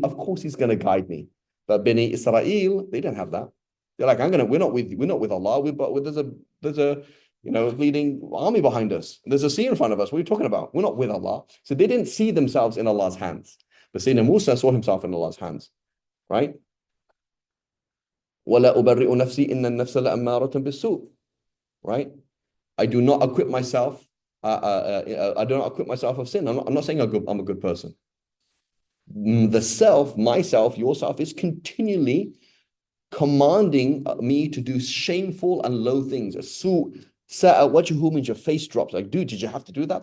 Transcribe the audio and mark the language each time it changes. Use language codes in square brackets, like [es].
[en] Of course, He's going to guide me. But Bani Israel, they don't have that. They're like, we're not with Allah. But there's a leading army behind us. There's a sea in front of us. What are you talking about? We're not with Allah. So they didn't see themselves in Allah's hands. But Sayyidina Musa saw himself in Allah's hands, right? [ar] وَلَا أُبَرِّئُ نَفْسِي إِنَّ النَّفْسَ لَأَمَّارَةٌ بِالسُّوءِ, right? [en] I do not acquit myself. I do not acquit myself of sin. I'm not saying I'm a good person. The self, myself, yourself is continually commanding me to do shameful and low things. A su wajhu means your face drops. Like, dude, did you have to do that?